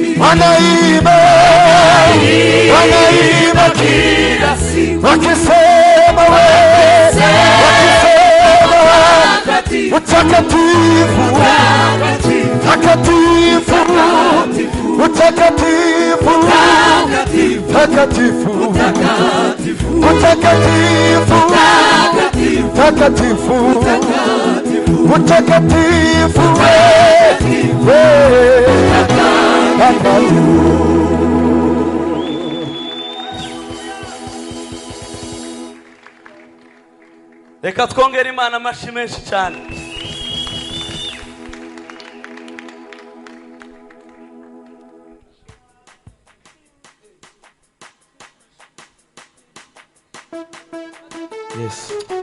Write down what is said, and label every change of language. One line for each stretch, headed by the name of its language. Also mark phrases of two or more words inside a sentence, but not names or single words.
Swahili: wanaimba kila siku wakisema wewe, wakisema utakatifu, takatifu, utakatifu, takatifu, utakatifu, takatifu, utakatifu,
Kinyarwanda: reka twongere Imana amashyi menshi cyane. Yes.